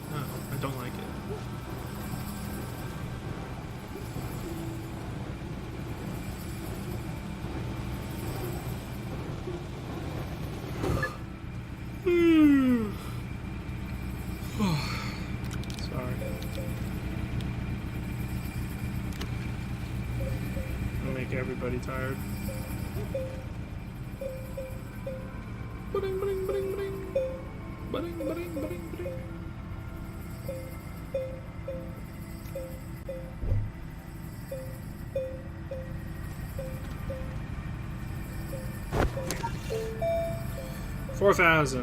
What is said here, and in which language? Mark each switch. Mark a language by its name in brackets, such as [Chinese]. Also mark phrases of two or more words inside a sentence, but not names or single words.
[English] No, I don't like it. Sorry. I'll make everybody tired. Ba-ding, ba-ding, ba-ding, ba-ding. Ba-ding, ba-ding, ba-ding, ba-ding. $4,000.